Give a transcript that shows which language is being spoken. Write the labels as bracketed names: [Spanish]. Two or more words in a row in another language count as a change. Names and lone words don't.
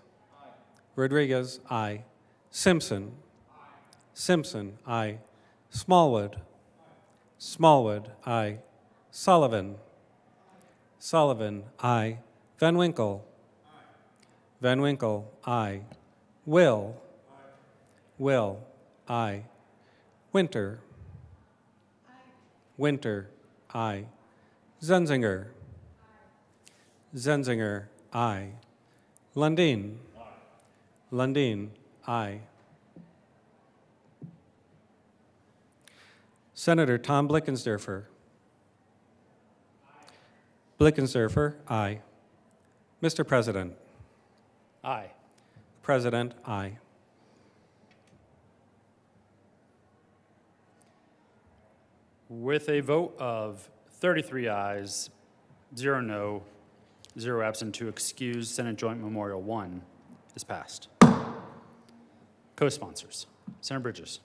[English] Rodriguez, aye. Simpson. Simpson, aye. Smallwood. Smallwood, aye. Sullivan. Sullivan, aye. Van Winkle. Van Winkle, aye. Will. Will, aye. Winter. Winter, aye. Zenzinger. Zenzinger, aye. Lundin. Lundin, aye. Senator Tom Blickensderfer. Blickensderfer, aye. Mr. President. Aye. President, aye. With a vote of 33 ayes, 0 no, 0 absent to excuse, Senate Joint Memorial 1 is passed. Co-sponsors. Senator Bridges.